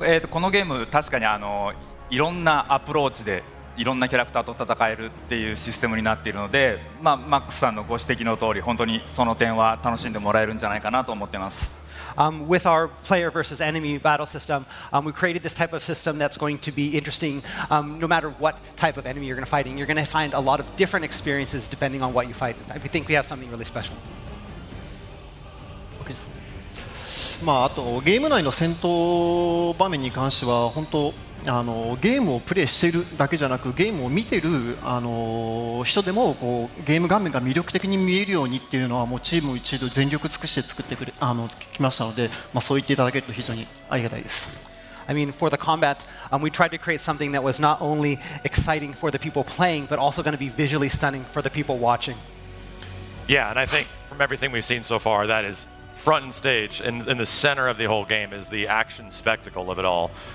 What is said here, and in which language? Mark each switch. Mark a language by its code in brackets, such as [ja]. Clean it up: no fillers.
[ja] このゲーム確かにいろんなアプローチでいろんなキャラクターと戦えるっていうシステムになっているので、マックスさんのご指摘の通り本当にその点は楽しんでもらえるんじゃないかなと思っています。 [en] With our player versus enemy battle system, we created this type of system that's going to be interesting no matter what type of enemy you're going to fight. You're going to find a lot of different experiences depending on what you fight. We think we have something really special. [ja] OK ですね。あとゲーム内の戦闘場面に関しては本当ゲームをプレイしているだけじゃなくゲームを見ている、人でもこうゲーム画面が魅力的に見えるようにっていうのはもうチーム一同全力尽くして作ってきましたので、そう言っていただけると非常にありがたいです。 [en] I mean, for the combat, we tried to create something that was not only exciting for the people playing, but also going to be visually stunning for the people watching. Yeah, and I think from everything we've seen so far, that is front and stage, and in the center of the whole game is the action spectacle of it all.